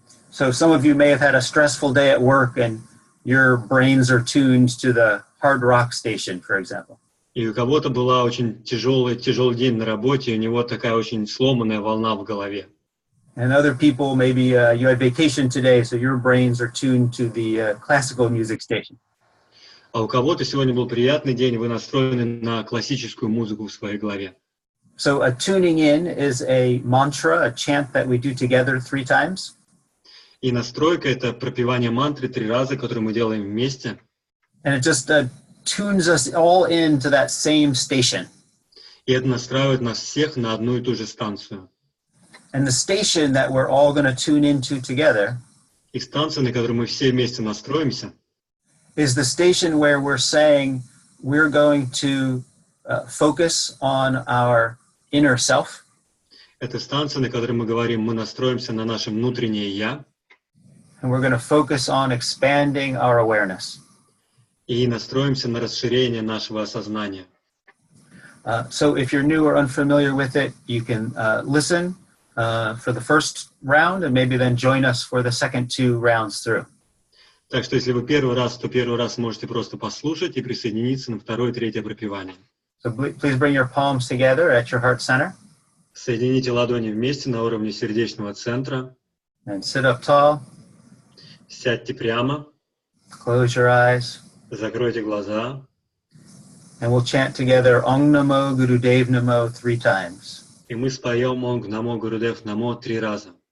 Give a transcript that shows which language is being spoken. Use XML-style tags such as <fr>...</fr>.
<en>So some of you may have had a stressful day at work and your brains are tuned to the hard rock station, for example.</en> <ru>И у кого-то была очень тяжелый день на работе, и у него такая очень сломанная волна в голове.</ru> <en>And other people, maybe you had vacation today, so your brains are tuned to the classical music station.</en> <ru>А у кого-то сегодня был приятный день, и вы настроены на классическую музыку в своей голове.</ru> <en>So a tuning in is a mantra, a chant that we do together 3 times.</en> <ru>И настройка — это пропевание мантры 3 раза, которые мы делаем вместе.</ru> <en>And it just tunes us all into that same station.</en> <ru>И это настраивает нас всех на одну и ту же станцию.</ru> <en>And the station that we're all going to tune into together</en> <ru>И станция, на которой мы все вместе настроимся,</ru> <en>is the station where we're saying we're going to focus on our inner self.</en> <ru>это станция, на которой мы говорим, мы настроимся на наше внутреннее «я»,</ru> <en>And we're going to focus on expanding our awareness.</en> <ru>и настроимся на расширение нашего осознания.</ru> <en>So if you're new or unfamiliar with it, you can listen for the first round and maybe then join us for the second 2 rounds through.</en> <ru>Так что если вы первый раз, то первый раз можете просто послушать и присоединиться на 2-е и 3-е пропевание.</ru> <en>So please bring your palms together at your heart center</en> <ru>Соедините ладони вместе на уровне сердечного центра.</ru> <en>and sit up tall.</en> <ru>Сядьте прямо,</ru> <en>Close your eyes.</en> <ru>закройте глаза,</ru> <en>And we'll chant together Ong Namo Gurudev Namo 3 times.</en> <ru>и мы споем «Онг Намо Гурудев Намо» 3 раза.</ru>